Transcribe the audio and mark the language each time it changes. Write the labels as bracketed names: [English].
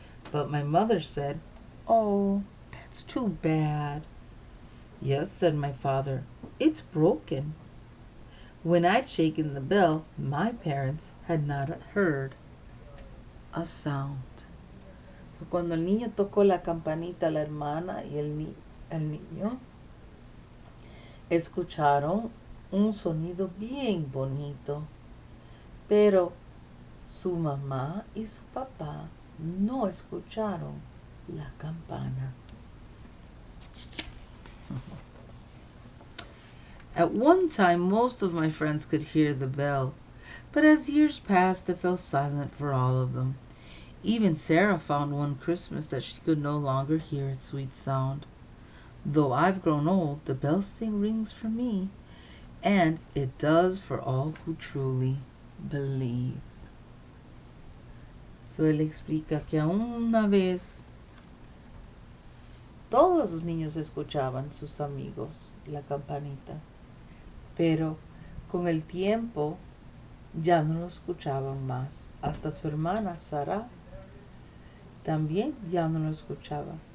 [English] But my mother said, "Oh, that's too bad." "Yes," said my father, "it's broken." When I'd shaken the bell, my parents had not heard a sound. [Spanish] So, cuando el niño tocó la campanita, la hermana y el niño escucharon un sonido bien bonito, pero su mamá y su papá no escucharon la campana. [English] At one time, most of my friends could hear the bell, but as years passed, it fell silent for all of them. Even Sarah found one Christmas that she could no longer hear its sweet sound. Though I've grown old, the bell still rings for me, and it does for all who truly believe. [Spanish] So él explica que aún una vez todos los niños escuchaban, sus amigos, la campanita, pero con el tiempo ya no lo escuchaban más. Hasta su hermana Sara también ya no lo escuchaba.